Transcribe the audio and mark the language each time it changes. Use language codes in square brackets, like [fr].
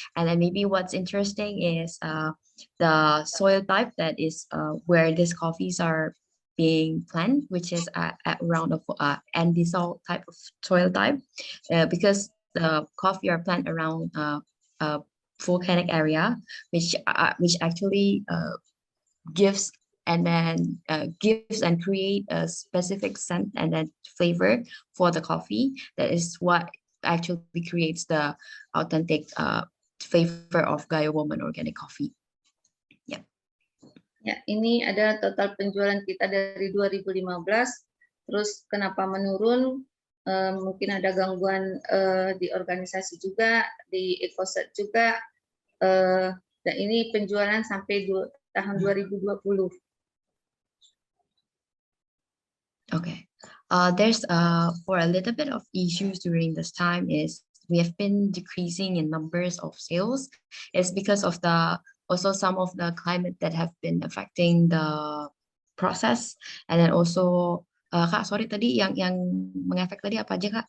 [en] And then maybe what's interesting is the soil type that is where these coffees are being planted, which is at around of andesol type of soil type, because the coffee are planted around a volcanic area, which actually gives gives and create a specific scent and then flavor for the coffee. That is what actually creates the authentic flavor of Gayo Woman Organic Coffee. Yeah. [id] Ya, ini adalah total penjualan kita dari 2015. Terus kenapa menurun? Mungkin ada gangguan di organisasi juga, di ekoset juga. Dan ini penjualan sampai tahun 2020. [en] Okay. There's for a little bit of issues during this time is we have been decreasing in numbers of sales. It's because of also some of the climate that have been affecting the process, and then also [id] Kak, sorry tadi yang mengefek tadi apa aja Kak?